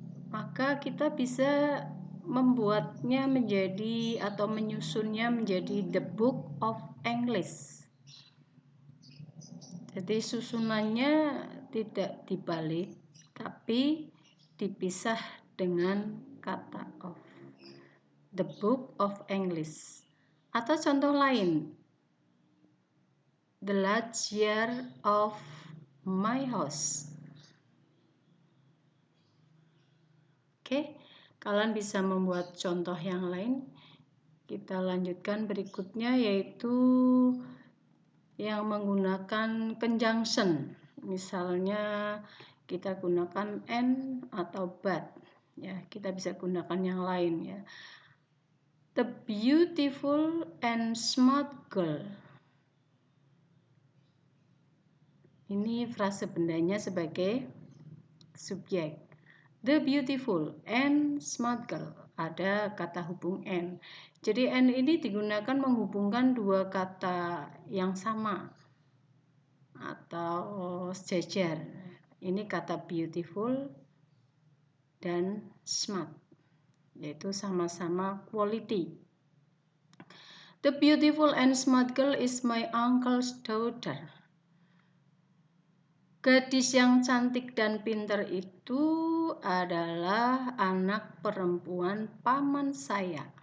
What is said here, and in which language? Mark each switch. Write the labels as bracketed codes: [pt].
[id] Maka kita bisa membuatnya menjadi atau menyusunnya menjadi the book of English. Jadi susunannya tidak dibalik, tapi dipisah dengan kata of. [en] The book of English. Atau contoh lain, the large yard of my house. [id] Oke, kalian bisa membuat contoh yang lain. Kita lanjutkan berikutnya, yaitu yang menggunakan conjunction. Misalnya kita gunakan and atau but. Ya, kita bisa gunakan yang lain ya. [en] The beautiful and smart girl. [id] Ini frase bendanya sebagai subjek. [en] The beautiful and smart girl. [id] Ada kata hubung and. Jadi and ini digunakan menghubungkan dua kata yang sama atau sejajar. Ini kata beautiful dan smart, yaitu sama-sama quality. [en] The beautiful and smart girl is my uncle's daughter. [id] Gadis yang cantik dan pintar itu adalah anak perempuan paman saya.